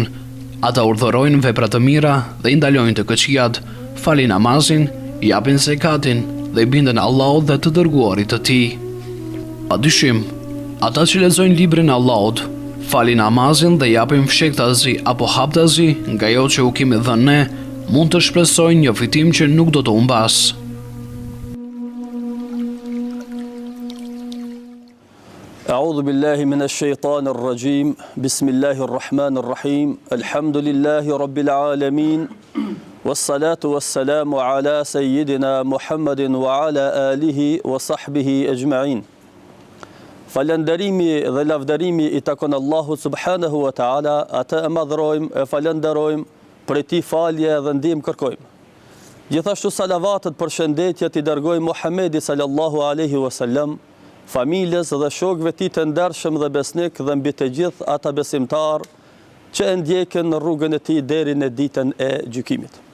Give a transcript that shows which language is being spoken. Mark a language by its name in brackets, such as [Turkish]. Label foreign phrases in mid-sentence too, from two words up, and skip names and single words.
[Albanian] Ata urdhërojnë vepra të mira dhe i ndalojnë të këqijat, falin namazin, japin zekatin dhe i bindën Allahut dhe të dërguarit të tij. Padyshim, ata që lexojnë librin e Allahut, falin namazin dhe japin fshektazi apo haptazi nga ajo që u kemi dhënë ne, mund të shpresojnë një fitim që nuk do të humbas. [Arabic] أعوذ بالله من الشيطان الرجيم بسم الله الرحمن الرحيم الحمد لله رب العالمين والصلاة والسلام على سيدنا محمد وعلى آله وصحبه أجمعين. [Albanian] Falënderimi dhe lavdërimi i takon Allahut [Arabic] سبحانه وتعالى, [Albanian] atë e madhrojmë, e falenderojmë, për ti falje dhe ndihmë kërkojmë. Gjithashtu salavatet për shëndetjet i dërgojmë Muhamedit [Arabic] صلى الله عليه وسلم, [Albanian] familjes dhe shokëve tij të ndershëm dhe besnik dhe mbi të gjithë ata besimtar që e ndjekin në rrugën e tij deri në ditën e gjykimit.